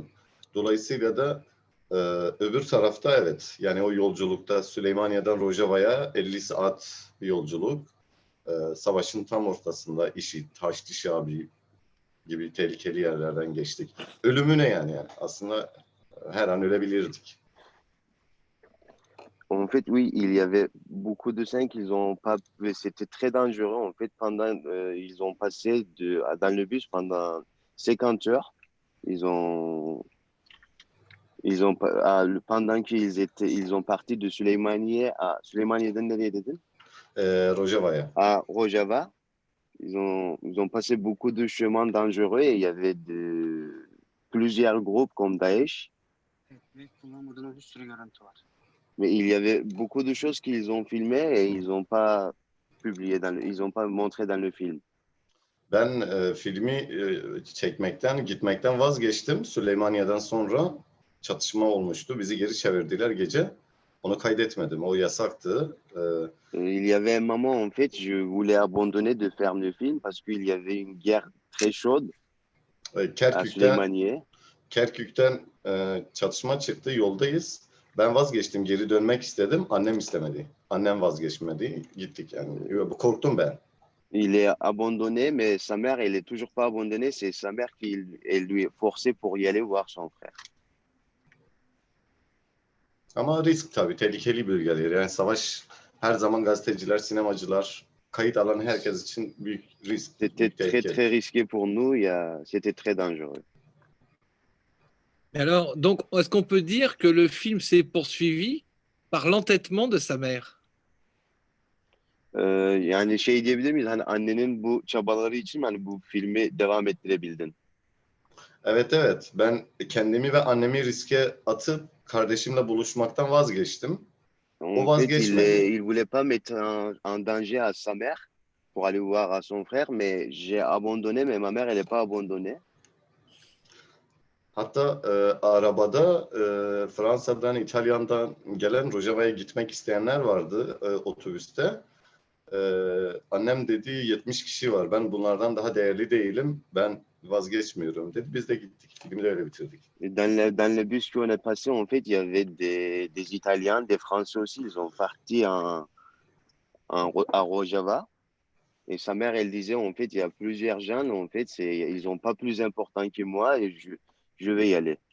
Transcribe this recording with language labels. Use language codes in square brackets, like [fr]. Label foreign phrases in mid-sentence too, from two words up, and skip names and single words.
[tr] Dolayısıyla da öbür tarafta evet. Yani o yolculukta Süleymaniye'den Rojava'ya 50 saat bir yolculuk. Savaşın tam ortasında IŞİD, Haçlı abi gibi tehlikeli yerlerden geçtik. Ölümüne yani. Aslında her an ölebilirdik. [fr] En fait, oui, il y avait beaucoup de scènes qu'ils ont pas. C'était très dangereux. En fait, pendant ils ont passé dans le bus pendant 50 heures. Pendant ils ont parti de Süleymaniye à [tr] Süleymaniye'den nereye dedin? Rojava'ya. [fr] À Rojava. Ils ont passé beaucoup de chemins dangereux et il y avait plusieurs groupes comme Daesh. [tr] Evet, ve kullanmadığımız bir sürü görüntü var. [fr] Mais il y avait beaucoup de choses qu'ils ont filmées et ils n'ont pas ils n'ont pas montré dans le film. [tr] Ben filmi çekmekten, gitmekten vazgeçtim. Süleymaniye'den sonra çatışma olmuştu. Bizi geri çevirdiler gece. Onu kaydetmedim. O yasaktı. [fr] Il y avait un moment, en fait, je voulais abandonner de faire le film parce qu'il y avait une guerre très chaude à [tr] Kerkük'ten [fr] Süleymaniye. [tr] Çatışma çıktı. Yoldayız. Ben vazgeçtim. Geri dönmek istedim. Annem istemedi. Annem vazgeçmedi. Gittik yani. Korktum ben. [fr] Il est abandonné, mais sa mère, elle est toujours pas abandonnée. C'est sa mère elle lui est forcée pour y aller voir son frère. [tr] Ama risk tabii. Tehlikeli bölgeler. Yani savaş her zaman gazeteciler, sinemacılar, kayıt alan herkes için büyük risk. [fr] C'était [tr] Büyük [fr] très, [tr] tehlike. [fr] très risqué pour nous. C'était très dangereux. Alors, donc, est-ce qu'on peut dire que le film s'est poursuivi par l'entêtement de sa mère? [tr] Yani şey diyebilir miyiz? Hani annenin bu çabaları için hani bu filmi devam ettirebildin? Evet. Ben kendimi ve annemi riske atıp kardeşimle buluşmaktan vazgeçtim. O [fr] En fait, [tr] vazgeçmedi. [fr] il voulait pas mettre en danger à sa mère pour aller voir à son frère, mais j'ai abandonné, mais ma mère, elle n'est pas abandonnée. [tr] Hatta arabada Fransa'dan, İtalyan'dan gelen Rojava'ya gitmek isteyenler vardı otobüste. Annem dedi 70 kişi var. Ben bunlardan daha değerli değilim. Ben vazgeçmiyorum dedi. Biz de gittik. Filmi de öyle bitirdik. [fr] Et dans le bus qu'on a passé, en fait, il y avait des Italiens, des Français aussi. Ils ont parti à Rojava. Et sa mère, elle disait, en fait, il y a plusieurs gens, en fait, ils sont pas plus importants que moi et je vais y aller.